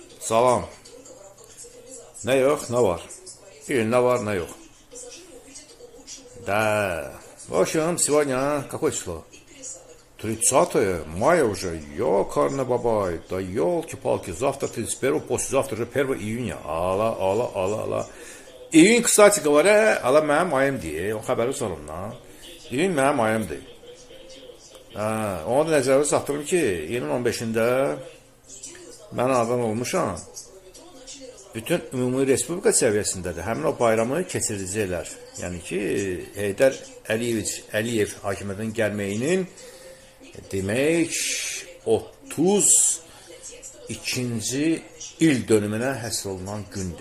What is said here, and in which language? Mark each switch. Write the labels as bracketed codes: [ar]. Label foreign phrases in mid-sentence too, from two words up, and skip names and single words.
[az] Salam. Ne yok, ne var? И ne var, ne yok. [ru] Да. В общем, сегодня какое число? 30 мая уже. Ёкарный бабай. Да ёлки-палки. Завтра 31, послезавтра уже 1 июня. [az] Ala. İyun, kısaca говоря, ala mənim ayımdır. O xəbəri sorumdan. İyun mənim ayımdır. Onu da nəzərdə saxdırım ki, iyunun 15-də mən anadan olmuşam. Bütün ümumi respublika səviyyəsindədir. Həmin o bayramı keçiriləcəklər. Yəni ki, Heydər Əliyev hakimiyyətin gəlməyinin demək 32-ci il dönümünə həsr olunan gündür.